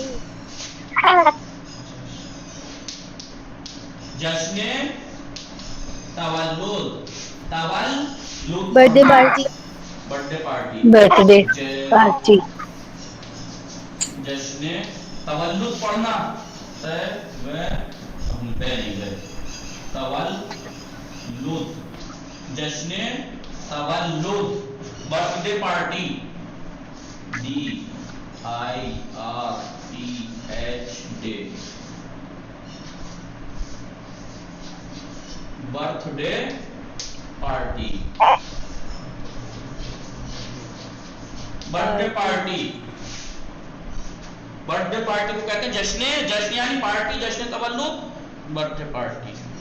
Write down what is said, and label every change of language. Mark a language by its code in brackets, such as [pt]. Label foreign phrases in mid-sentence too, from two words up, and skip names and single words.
[fa] جشن تولد [en] birthday party birthday party. [fa] جشن تولد [ur] پڑھنا ہم پہ نہیں گئے. [fa] تولد جشن تولد [en] birthday party DIRTH day birthday party. birthday party [ur] کو کہتے ہیں جشن یعنی پارٹی، [fa] جشن تولد [en] birthday party.